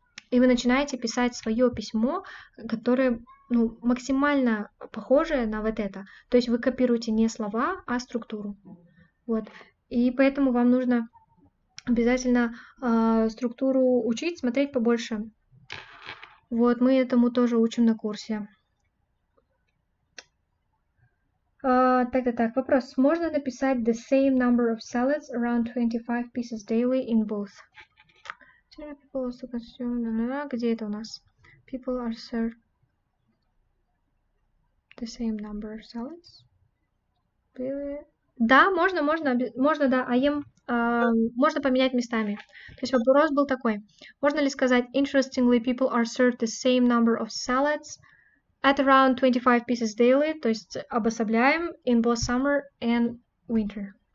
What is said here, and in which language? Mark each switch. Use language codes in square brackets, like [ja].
[ru] И вы начинаете писать свое письмо, которое максимально похожее на вот это. То есть вы копируете не слова, а структуру. Вот. И поэтому вам нужно обязательно структуру учить, смотреть побольше. Вот, мы этому тоже учим на курсе. Так. Вопрос. Можно написать [en] the same number of salads, around 25 pieces daily in both? People also consume, [ru] где это у нас? [en] People are served the same number of salads. [ru] Да, можно, да, можно поменять местами. То есть вопрос был такой. Можно ли сказать, [en] interestingly, people are served the same number of salads at around 25 pieces daily, [ru] то есть обособляем [en] in both summer and winter.